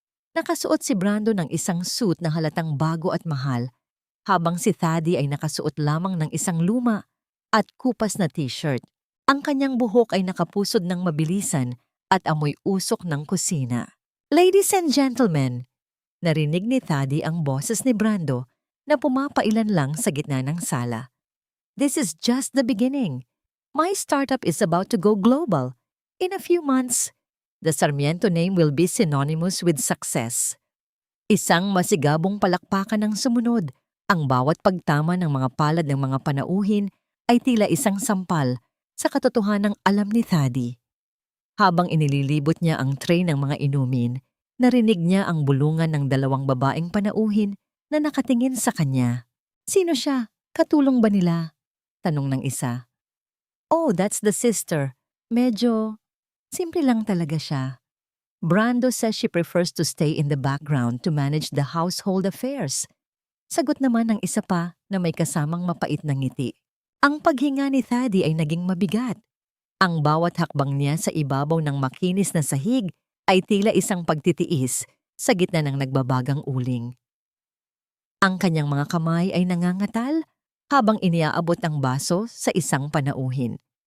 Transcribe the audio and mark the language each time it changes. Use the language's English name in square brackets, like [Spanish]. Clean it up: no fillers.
[Filipino] Nakasuot si Brando ng isang suit na halatang bago at mahal, habang si Tadi ay nakasuot lamang ng isang luma at kupas na t-shirt. Ang kanyang buhok ay nakapusod ng mabilisan at amoy usok ng kusina. [English] Ladies and gentlemen, [Filipino] narinig ni Tadi ang boses ni Brando na pumapailan lang sa gitna ng sala. [English] This is just the beginning. My startup is about to go global. In a few months, the Sarmiento name will be synonymous with success. [Filipino] Isang masigabong palakpakan ang sumunod. Ang bawat pagtama ng mga palad ng mga panauhin ay tila isang sampal sa katotohanang alam ni Tadi. Habang inililibot niya ang tray ng mga inumin, narinig niya ang bulungan ng dalawang babaeng panauhin na nakatingin sa kanya. Sino siya? Katulong ba nila? Tanong ng isa. [English] Oh, that's the sister. [Filipino] Medyo simple lang talaga siya. [English] Brando says she prefers to stay in the background to manage the household affairs. [Filipino] Sagot naman ng isa pa na may kasamang mapait na ngiti. Ang paghinga ni Thady ay naging mabigat. Ang bawat hakbang niya sa ibabaw ng makinis na sahig ay tila isang pagtitiis sa gitna ng nagbabagang uling. Ang kanyang mga kamay ay nangangatal habang iniaabot ang baso sa isang panauhin.